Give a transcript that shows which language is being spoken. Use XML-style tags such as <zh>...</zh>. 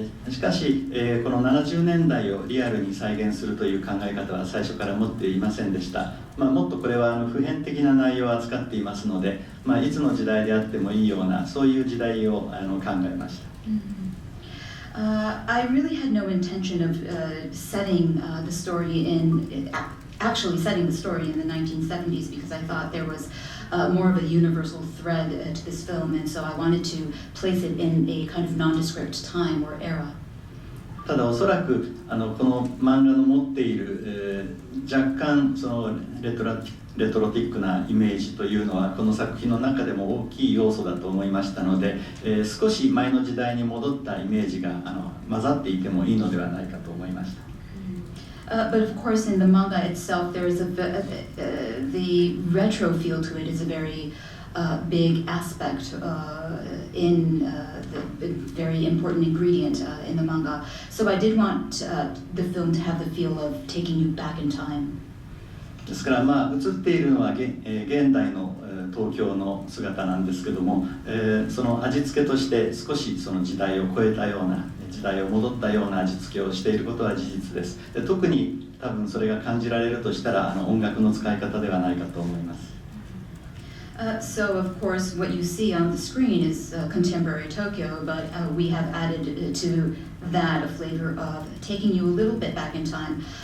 <ja>しかし、この70年代をリアルに再現するという考え方は最初から持っていませんでした。もっとこれは普遍的な内容を扱っていますので、いつの時代であってもいいようなそういう時代を考えました。</ja> <en>I really had no intention of setting the story actually setting the story in the 1970s because I thought there was more of a universal thread to this film, and so I wanted to place it in a kind of nondescript time or era.</en> <ja>ただおそらくこの漫画の持っている、若干そのレトロティックなイメージというのはこの作品の中でも大きい要素だと思いましたので、少し前の時代に戻ったイメージが混ざっていてもいいのではないかと思いました。</ja> <en>But of course, in the manga itself, there is the retro feel to it is a very big aspect in the very important ingredient in the manga. So I did want the film to have the feel of taking you back in time.</en> <ja>ですから映っているのは現代の東京の姿なんですけども、その味付けとして少しその時代を超えたような時代を戻ったような味付けをしていることは事実です。で、特に多分それが感じられるとしたら音楽の使い方ではないかと思います。</ja> <en>So of course what you see on the screen is contemporary Tokyo, but we have added to that a flavor of taking you a little bit back in time.</en>